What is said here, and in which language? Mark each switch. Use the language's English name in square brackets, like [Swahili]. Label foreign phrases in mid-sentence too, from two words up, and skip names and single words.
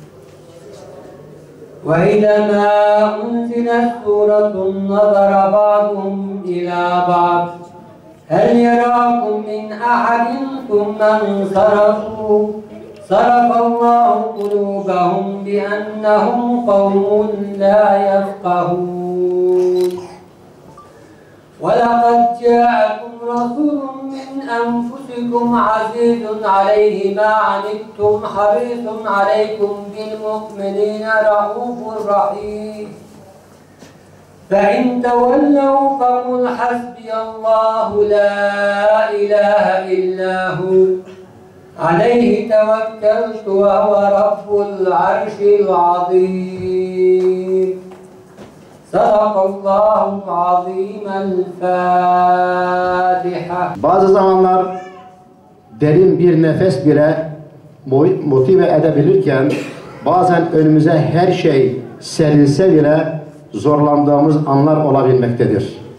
[Arabic] وإذا ما أنزلت سورة نظر بعضهم إلى بعض. هل يراكم من أحد ثم انصرفوا. صرف الله قلوبهم بأنهم قوم لا يفقهون. وَلَقَدْ جَاءَكُمْ رَسُولٌ مِّنْ أَنفُسِكُمْ عَزِيزٌ عَلَيْهِ مَا عَنِتُّمْ حَرِيصٌ عَلَيْكُمْ بِالْمُؤْمِنِينَ رَءُوفٌ رَحِيمٌ فَإِنْ تَوَلَّوْا فَقُلْ حَسْبِيَ اللَّهُ لَا إِلَٰهَ إِلَّا هُوَ عَلَيْهِ تَوَكَّلْتُ وَهُوَ رَبُّ الْعَرْشِ الْعَظِيمِ. صدق الله العظيم الفاتحة. [Turkish] Bazı zamanlar derin bir nefes bile motive edebilirken bazen önümüze her şey serilse bile zorlandığımız anlar olabilmektedir.